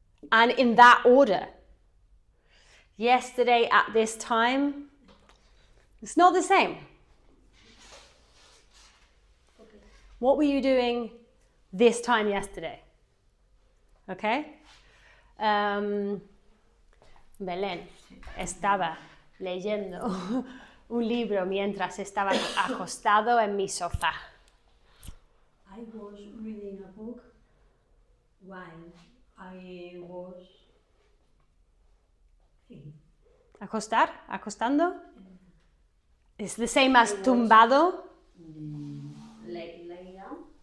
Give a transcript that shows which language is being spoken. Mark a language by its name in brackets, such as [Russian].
[English] And in that order. Yesterday at this time. It's not the same. Okay. What were you doing this time yesterday? Okay? [Spanish] Belén estaba leyendo un libro mientras estaba acostado en mi sofá. [English] I was reading a book while I was thinking. [Spanish] Acostar, acostando. [English] It's the same as tumbado. Lay down.